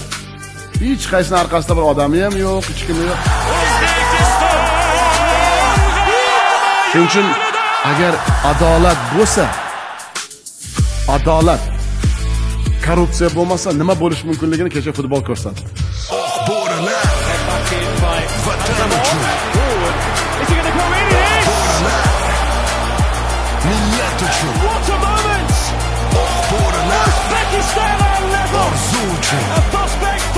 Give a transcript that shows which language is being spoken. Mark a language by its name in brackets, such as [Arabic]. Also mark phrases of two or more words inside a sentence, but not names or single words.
[Uzbek] Hech qaysini orqasida bir odami ham yo'q, hech kimi yo'q. Shuning uchun agar adolat bo'lsa, adolat, korrupsiya bo'lmasa nima bo'lish mumkinligini kecha futbol ko'rsatdi. [English] What a moment! Uzbekistan on level! A prospect